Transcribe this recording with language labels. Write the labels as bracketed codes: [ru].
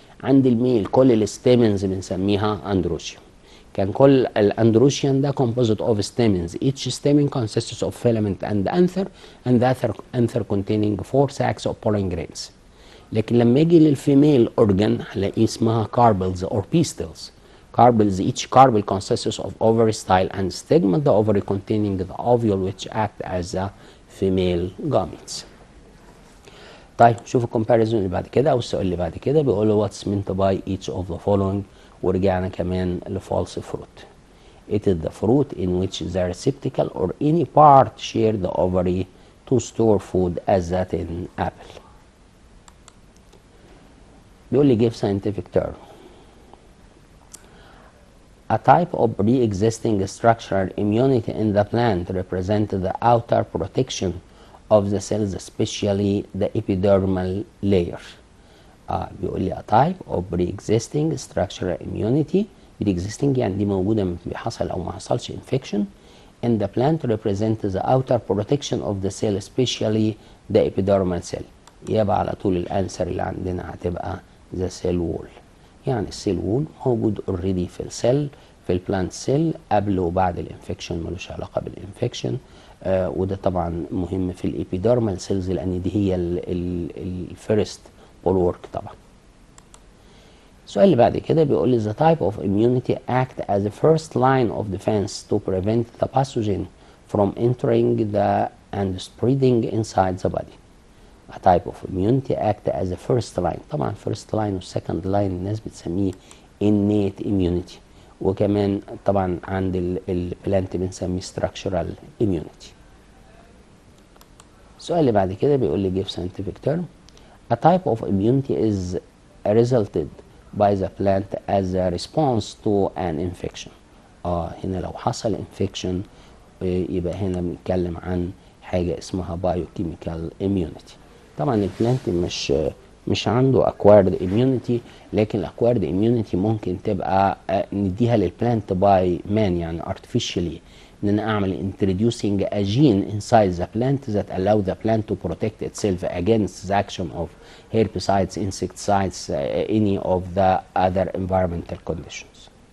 [ar] عند الميل كل الستيمنز بنسميها اندروشيوم. كان كل الاندروشيوم ده [en] composed of stamens. Each stamen consists of filament and anther and the anther containing 4 sacs of pollen grains. [ar] لكن لما يجي للفيميل اورجان هلاقي اسمها [en] carpels or pistils. Carpels, each carpel consists of ovary, style, and stigma. The ovary containing the ovule which act as the female gametes. [ar] طيب شوف الكومباريزون اللي بعد كده او السؤال اللي بعد كده بيقول له [en] what's meant by each of the following، [ar] ورجعنا كمان لفالس fruit. [en] It is the fruit in which the receptacle or any part share the ovary to store food as that in apple. [ar] بيقول لي [en] give scientific term. A type of pre-existing structural immunity in the plant represents the outer protection of the cells, especially the epidermal layer. [ar] بيقول لي [en] a type of pre-existing structural immunity. pre-existing [ar] يعني دي موجودة بيحصل أو ما حصلش [en] infection in the plant represents the outer protection of the cell, especially the epidermal cell. [ar] يبقى على طول الأنسر اللي عندنا هتبقى [en] the cell wall. [ar] يعني السيل وول موجود اوريدي في السيل في البلانت سيل قبل وبعد الانفكشن، ملوش علاقه بالانفكشن. وده طبعا مهم في الابيديرمال سيلز لان دي هي الفيرست بولورك طبعا. السؤال اللي بعد كده بيقول لي [en] the type of immunity act as the first line of defense to prevent the pathogen from entering the and spreading inside the body. A type of immunity act as a first line. [ar] طبعا first line و second line الناس بتسميه innate immunity، وكمان طبعا عند البلانت بنسميه structural immunity. السؤال اللي بعد كده بيقول لي [en] give scientific term. A type of immunity is resulted by the plant as a response to an infection. [ar] هنا لو حصل infection يبقى هنا بنتكلم عن حاجة اسمها biochemical immunity. طبعا البلانت مش عنده [en] acquired immunity، لكن الاكوايرد immunity [ar] ممكن تبقى نديها للبلانت باي مان يعني [en] artificially، ان انا اعمل introducing a gene inside the plant that allow the plant to protect itself against the action of herbicides, insecticides, any of the other environmental conditions.